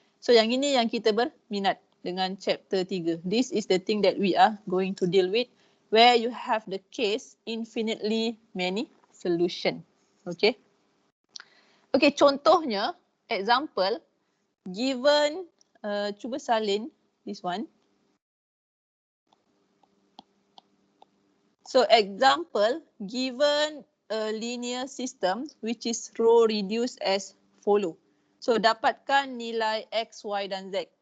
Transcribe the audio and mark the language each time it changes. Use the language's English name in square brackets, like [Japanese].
[Malay] So yang ini yang kita berminat dengan chapter 3. [English] This is the thing that we are going to deal with where you have the case infinitely many solution. Okay. [Malay] Okay, contohnya, example, given, cuba salin [English] this one. So example, given a linear system which is row reduced as follow. [Malay] So dapatkan nilai X, Y dan Z.